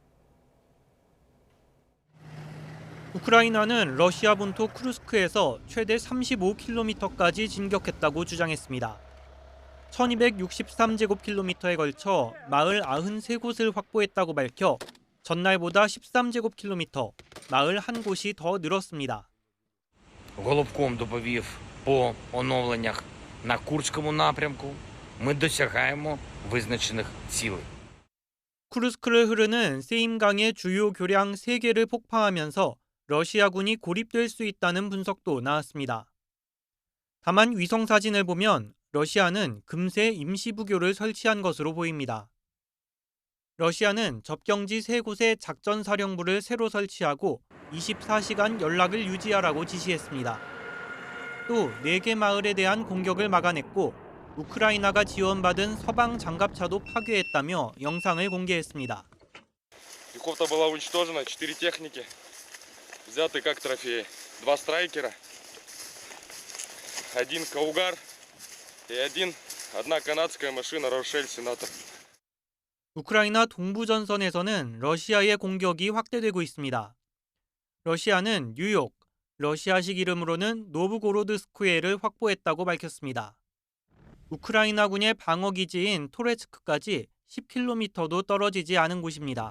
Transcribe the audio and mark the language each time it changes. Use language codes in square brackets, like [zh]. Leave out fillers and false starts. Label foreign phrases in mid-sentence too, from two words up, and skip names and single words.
[ko] 우크라이나는 러시아 본토 쿠르스크에서 최대 35km까지 진격했다고 주장했습니다. 1263제곱킬로미터에 걸쳐 마을 93곳을 확보했다고 밝혀 전날보다 13제곱킬로미터, 마을 한 곳이 더 늘었습니다. [uk] Головком доповів по оновленнях на Курському напрямку. Ми досягаємо визначених цілей. [ko] 쿠르스크를 흐르는 세임강의 주요 교량 3개를 폭파하면서 러시아군이 고립될 수 있다는 분석도 나왔습니다. 다만 위성 사진을 보면 러시아는 금세 임시부교를 설치한 것으로 보입니다. 러시아는 접경지 3곳에 작전사령부를 새로 설치하고 24시간 연락을 유지하라고 지시했습니다. 또 4개 마을에 대한 공격을 막아냈고 우크라이나가 지원받은 서방 장갑차도 파괴했다며 영상을 공개했습니다. [ru] Пехота была уничтожена, 4 техники, взяты как трофеи, 2 страйкера, 1 Каугар и одна канадская машина Рошель Сенатор. [ko] 우크라이나 동부전선에서는 러시아의 공격이 확대되고 있습니다. 러시아는 뉴욕, 러시아식 이름으로는 노브고로드스크에를 확보했다고 밝혔습니다. 우크라이나군의 방어기지인 토레츠크까지 10km도 떨어지지 않은 곳입니다.